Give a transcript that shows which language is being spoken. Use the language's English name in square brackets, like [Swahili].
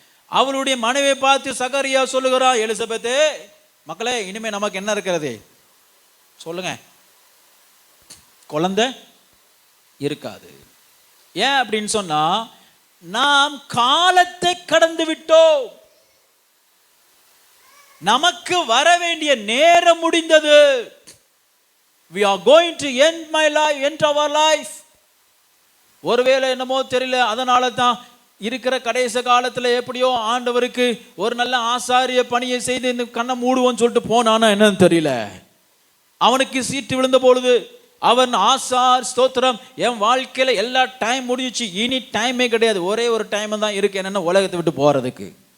[Tamil] அவளுடைய மனைவியை பார்த்து சகரியா சொல்லுகிறா, எலிசபெத்தே, மக்களே, இனிமே நமக்கு என்ன இருக்கிறது சொல்லுங்க? குழந்தை இருக்காது. ஏன் அப்படின்னு சொன்னா, நாம் காலத்தை கடந்து விட்டோம், நமக்கு வர வேண்டிய நேரம் முடிந்தது. [English] We are going to end my life, end our life. [Tamil] ஒருவேளை என்னமோ தெரியல, அதனால தான் இருக்கிற கடைசி காலத்துல எப்படியோ ஆண்டவருக்கு ஒரு நல்ல ஆசாரிய பணியை செய்து இந்த கண்ணை மூடுவோன்னு சொல்லிட்டு போனானா என்னன்னு தெரியல. அவனுக்கு சீட்டு விழுந்த பொழுது அவன் ஆசார் ஸ்தோத்திரம், என் வாழ்க்கையில எல்லா டைம் முடிஞ்சிச்சு, இனி டைமே கிடையாது, ஒரே ஒரு டைம் தான் இருக்கு, என்னன்னா உலகத்தை விட்டு போறதுக்கு.